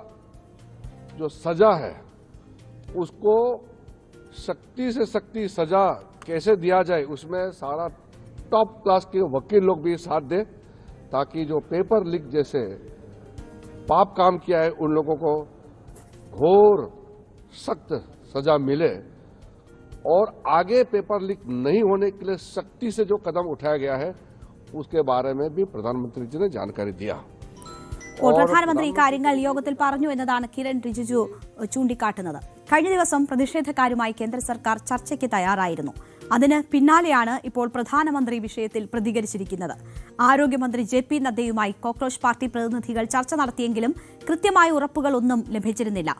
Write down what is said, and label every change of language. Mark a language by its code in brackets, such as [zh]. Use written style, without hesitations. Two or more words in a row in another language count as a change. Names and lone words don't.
[hi] जो सजा है उसको सख्ती से सख्ती सजा कैसे दिया जाए उसमें सारा [en] top class [hi] के वकील लोग भी साथ दें ताकि जो [en] paper leak [hi] जैसे पाप काम किया है उन लोगों को घोर सख्त सजा मिले और आगे [en] paper leak [hi] नहीं होने के लिए सख्ती से जो कदम उठाया गया है उसके बारे में भी प्रधानमंत्री जी ने जानकारी दिया [ml] ഇപ്പോൾ പ്രധാനമന്ത്രി ഇക്കാര്യങ്ങൾ യോഗത്തിൽ പറഞ്ഞു എന്നതാണ് കിരൺ റിജിജു ചൂണ്ടിക്കാട്ടുന്നത്. കഴിഞ്ഞ ദിവസം പ്രതിഷേധക്കാരുമായി കേന്ദ്ര സർക്കാർ ചർച്ചയ്ക്ക് തയ്യാറായിരുന്നു. അതിന് പിന്നാലെയാണ് ഇപ്പോൾ പ്രധാനമന്ത്രി വിഷയത്തിൽ പ്രതികരിച്ചിരിക്കുന്നത്. ആരോഗ്യമന്ത്രി JP നദ്ദയുമായി കോക്രോച്ച് പാർട്ടി പ്രതിനിധികൾ ചർച്ച നടത്തിയെങ്കിലും കൃത്യമായ ഉറപ്പുകളൊന്നും ലഭിച്ചിരുന്നില്ല.